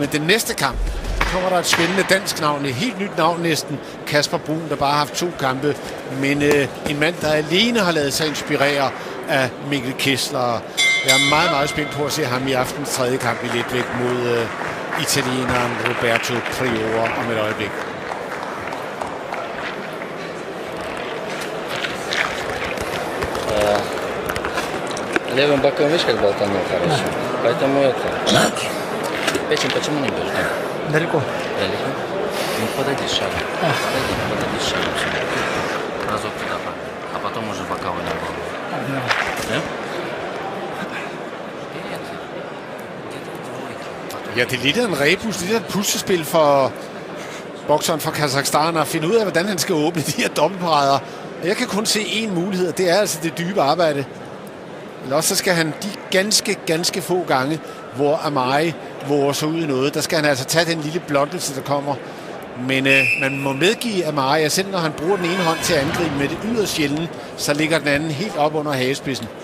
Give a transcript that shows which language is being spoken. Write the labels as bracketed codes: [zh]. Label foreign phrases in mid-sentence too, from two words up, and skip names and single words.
[da] Men den næste kamp kommer der et spændende dansk navn, et helt nyt navn næsten, Kasper Brun, der bare har haft 2 kampe, men en mand, der alene har ladet sig inspirere af Mikkel Kessler. Jeg er meget, meget spændt på at se ham i aftens 3. kamp i letvægt mod italieneren Roberto Priore om et øjeblik. [ru] Левым боком, видишь, как болтанул хорошо. Поэтому это... Печень почему не бежит? Далеко. Далеко? Ну подойди шаг. Подойди шаг. Разок туда, а потом уже боковой на голову. Да? [da] Ja, det er lidt af en rebus, lidt af et puslespil for bokseren fra Kazakhstan at finde ud af, hvordan han skal åbne de her dobbeltparader. Jeg kan kun se én mulighed, og det er altså det dybe arbejde. Eller også så skal han de ganske få gange, hvor Amari våger sig ud i noget, der skal han altså tage den lille blottelse, der kommer Men man må medgive, at Maria, selv når han bruger den ene hånd til at angribe med det yderst sjældent, så ligger den anden helt op under hagespidsen.